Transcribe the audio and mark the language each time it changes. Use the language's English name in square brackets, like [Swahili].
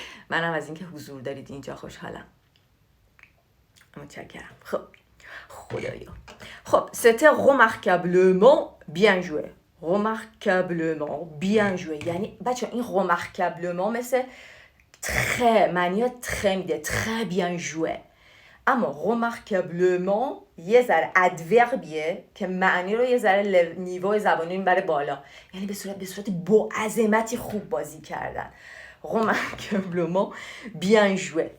[Persian] منم از اینکه حضور دارید اینجا خوشحالم. متشکرم. خب خدایا. [French] خب c'était remarquablement bien joué. remarquablement bien joué. [Persian] یعنی بچه این remarquablement مثل très معنی très میده. [French] très bien joué. [Persian] اما remarquablement یه ذره ادوربیه که معنی رو یه ذره نیوی زبانی میبره بالا. یعنی به صورت با عظمتی خوب بازی کردن. [French] remarquablement bien joué.